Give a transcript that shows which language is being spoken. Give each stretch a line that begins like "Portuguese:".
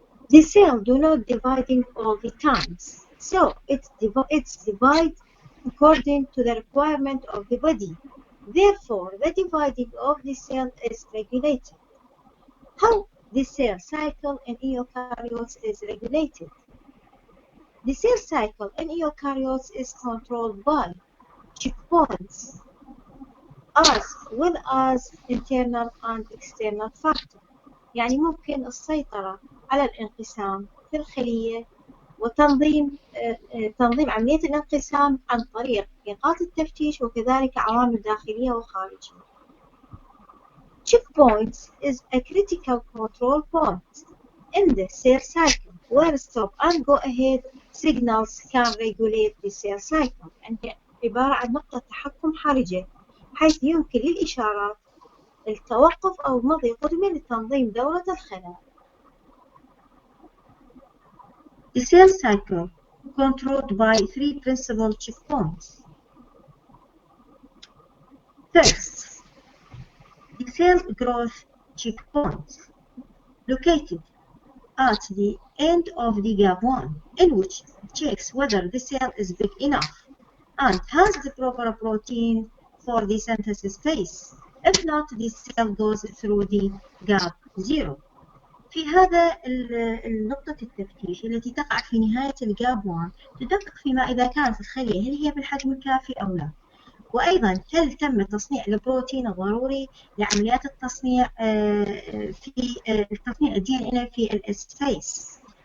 English: The cell do not dividing all the times, so it's divide according to the requirement of the body. Therefore, the dividing of the cell is regulated. How the cell cycle in eukaryotes is regulated? The cell cycle in eukaryotes is controlled by checkpoints as well as internal and external factors.
Arabic: يعني ممكن السيطرة على الانقسام في الخلية وتنظيم عملية الانقسام عن طريق نقاط التفتيش وكذلك عوامل داخلية وخارجية.
English: Checkpoints is a critical control point in the cell cycle where stop and go ahead signals can regulate the cell cycle.
Arabic: يعني عبارة عن نقطة تحكم حرجة حيث يمكن للإشارات التوقف أو مضي قدما لتنظيم دورة الخلايا.
English: The cell cycle controlled by three principal checkpoints. First, the cell growth checkpoint, located at the end of the gap 1, in which it checks whether the cell is big enough and has the proper protein for the synthesis phase. If not, the cell goes through the gap 0.
Arabic: في هذا النقطة التفتيش التي تقع في نهاية الجاب 1 تدقق فيما إذا كانت الخلية هل هي بالحجم الكافي أو لا، وأيضا هل تم تصنيع البروتين الضروري لعمليات التصنيع في تصنيع DNA في الإسفيس.